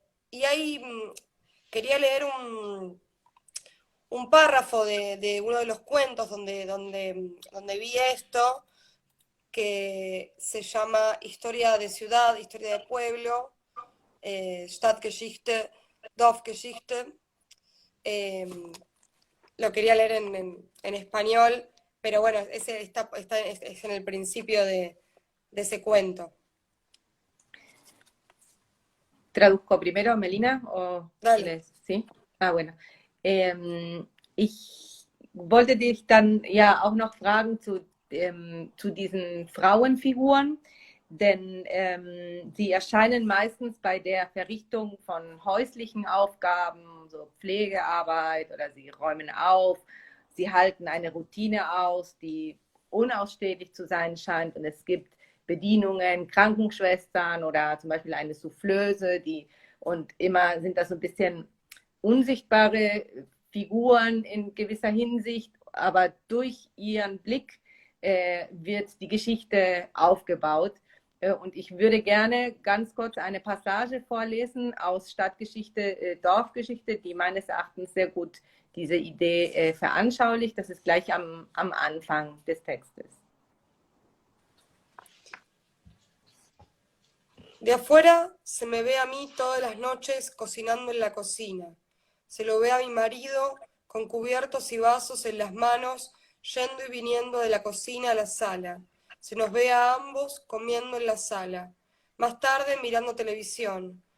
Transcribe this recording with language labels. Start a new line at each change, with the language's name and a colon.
Spanish: y ahí quería leer un párrafo de uno de los cuentos donde vi esto, que se llama Historia de ciudad, historia de pueblo, Stadtgeschichte, Dorfgeschichte. Lo quería leer en español, pero bueno, ese es en el principio de ese cuento. ¿Traduzco primero, Melina? ¿O Dale. sí? Ah, bueno.
German: Ich wollte dich dann ja auch noch fragen zu diesen Frauenfiguren, denn sie erscheinen meistens bei der Verrichtung von häuslichen Aufgaben, so Pflegearbeit oder sie räumen auf, sie halten eine Routine aus, die unausstehlich zu sein scheint und es gibt Bedienungen, Krankenschwestern oder zum Beispiel eine Soufflöse, und immer sind das so ein bisschen unsichtbare Figuren in gewisser Hinsicht, aber durch ihren Blick wird die Geschichte aufgebaut. Und ich würde gerne ganz kurz eine Passage vorlesen aus Stadtgeschichte, Dorfgeschichte, die meines Erachtens sehr gut diese Idee veranschaulicht. Das ist gleich am Anfang des Textes.
Spanish: De afuera se me ve a mí todas las noches cocinando en la cocina. Se lo ve a mi marido con cubiertos y vasos en las manos, yendo y viniendo de la cocina a la sala. Se nos ve a ambos comiendo en la sala. Más tarde mirando televisión.